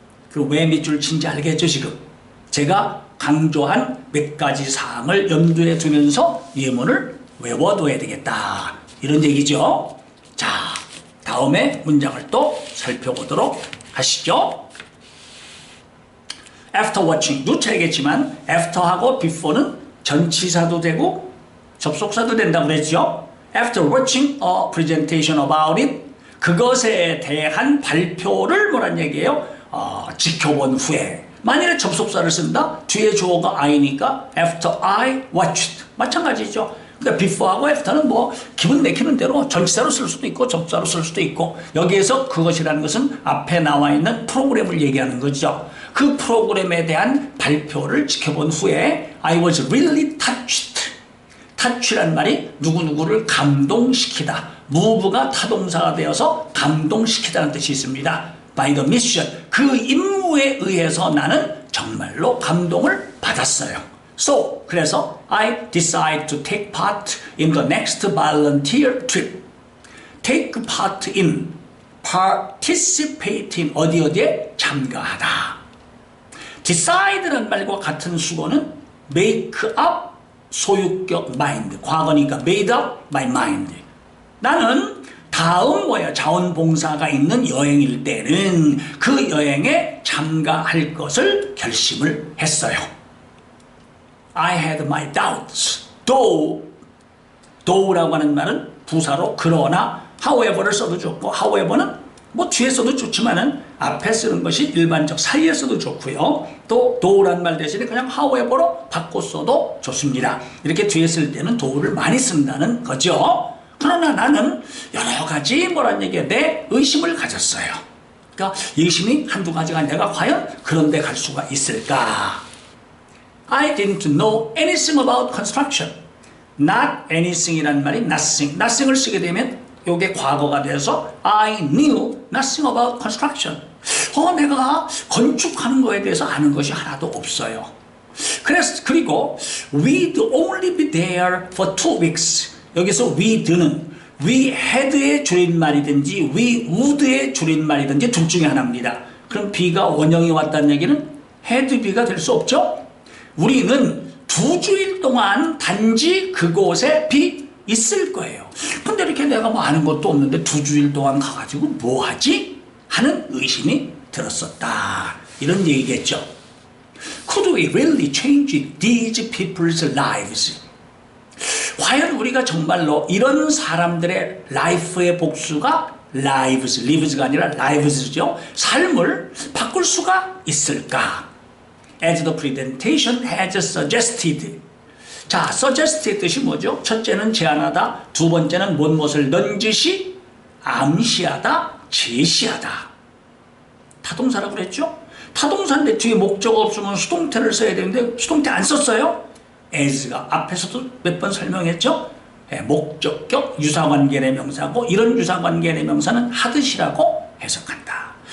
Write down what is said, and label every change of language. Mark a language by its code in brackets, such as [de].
[ko] 그리고 왜 밑줄 친지 알겠죠 지금? 제가 강조한 몇 가지 사항을 염두에 두면서 예문을 외워둬야 되겠다. 이런 얘기죠. 자, 다음에 문장을 또 살펴보도록 하시죠. [en] After watching, [ko] 누차 얘기했지만 after하고 before는 전치사도 되고 접속사도 된다고 그랬죠. [en] after watching a presentation about it, [ko] 그것에 대한 발표를 뭐란 얘기예요? 지켜본 후에. 만일에 접속사를 쓴다? 뒤에 주어가 I니까 [en] after I watched. [ko] 마찬가지죠. 그러니까 before하고 after는 뭐 기분 내키는 대로 전치사로 쓸 수도 있고 접사로 쓸 수도 있고, 여기에서 그것이라는 것은 앞에 나와 있는 프로그램을 얘기하는 거죠. 그 프로그램에 대한 발표를 지켜본 후에 [en] I was really touched. [ko] touch란 말이 누구누구를 감동시키다. move가 타동사가 되어서 감동시키다는 뜻이 있습니다. [en] by the mission. [ko] 그 임무에 의해서 나는 정말로 감동을 받았어요. [en] So, 그래서 I decide to take part in the next volunteer trip. take part in, participate in, [ko] 어디에 참가하다. decide라는 말과 같은 수거는 make up 소유격 mind, 과거니까 made up my mind. 나는 다음 자원봉사가 있는 여행일 때는 그 여행에 참가할 것을 결심을 했어요. [en] I had my doubts. [ko] though라고 하는 말은 부사로 그러나, however를 써도 좋고, however는 뭐 뒤에 써도 좋지만은 앞에 쓰는 것이 일반적 사이에 써도 좋고요. 또 though란 말 대신에 그냥 however로 바꿔 써도 좋습니다. 이렇게 뒤에 쓸 때는 though를 많이 쓴다는 거죠. 그러나 나는 여러 가지 내 의심을 가졌어요. 그러니까 의심이 한두 가지가 아니라 내가 과연 그런 데 갈 수가 있을까? [en] I didn't know anything about construction. not anything이라는 말이 nothing. [ko] nothing을 쓰게 되면 이게 과거가 돼서 [en] I knew nothing about construction. [ko] 내가 건축하는 거에 대해서 아는 것이 하나도 없어요. [en] 그리고 we'd only be there for 2 weeks. [ko] 여기서 we'd는 we had의 줄임말이든지 we would의 줄임말이든지 둘 중에 하나입니다. 그럼 be가 원형이 왔다는 얘기는 had be가 될 수 없죠? 우리는 2주일 동안 단지 그곳에 있을 거예요. 근데 이렇게 내가 뭐 아는 것도 없는데 2주일 동안 가가지고 뭐 하지? 하는 의심이 들었었다. 이런 얘기겠죠. [en] Could we really change these people's lives? [ko] 과연 우리가 정말로 이런 사람들의 life의 복수가 lives가 아니라 lives죠. 삶을 바꿀 수가 있을까? [en] As the presentation has suggested. [ko] 자, suggest의 뜻이 뭐죠? 첫째는 제안하다, 두 번째는 무엇을 넌지시, 암시하다, 제시하다. 타동사라고 그랬죠? 타동사인데 뒤에 목적 없으면 수동태를 써야 되는데 수동태 안 썼어요? as가 앞에서도 몇 번 설명했죠? 목적격 유사관계의 명사고, 이런 유사관계의 명사는 하듯이라고 해석한다.